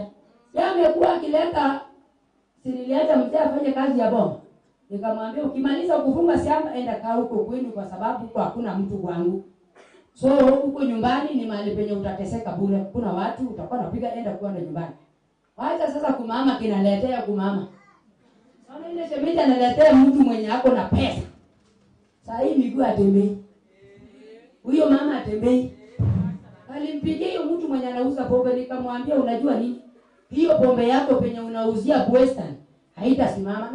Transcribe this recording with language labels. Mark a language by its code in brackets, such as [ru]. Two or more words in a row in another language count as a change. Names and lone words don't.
[sw] Yeye amekuwa akileta niliacha mzee afanye kazi ya bomba. Nikamwambia ukimaliza kufunga shamba enda kaa huko kwenu kwa sababu huko hakuna mtu kwangu. So huko nyumbani ni mahali penye utateseka bure. Kuna watu utakuwa unapiga enda kwenda nyumbani. Wacha sasa kumama kinaletea kumama. Sana ile shemeji analetea mtu mwenye ako na pesa. Sasa hii miguu atembei. Huyo mama atembei. Alimpigia hiyo mtu mwenye anauza pombe nikamwambia unajua nini? Hiyo pombe yako penye unauzia Western haitasimama.